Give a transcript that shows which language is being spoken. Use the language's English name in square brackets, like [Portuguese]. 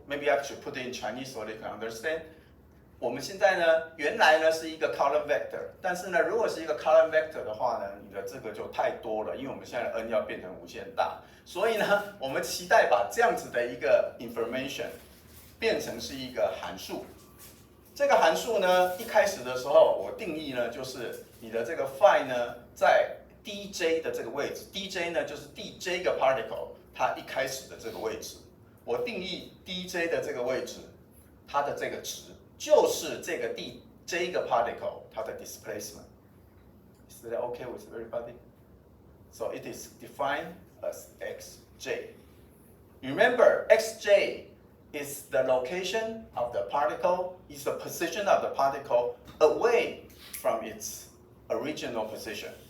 [English] Maybe I should put it in Chinese so they can understand. [Chinese] 我们现在呢，原来呢是一个 column vector， 但是呢，如果是一个 column vector 的话呢，你的这个就太多了，因为我们现在 n 要变成无限大，所以呢，我们期待把这样子的一个 information 变成是一个函数。这个函数呢，一开始的时候我定义呢，就是你的这个 phi 呢，在 dj 的这个位置 ，dj 呢就是 dj 个 particle 它一开始的这个位置，我定义 dj 的这个位置，它的这个值。就是这个这一个 particle 它的 displacement. [English] Is that okay with everybody? So it is defined as xj. Remember, xj is the location of the particle, is the position of the particle away from its original position.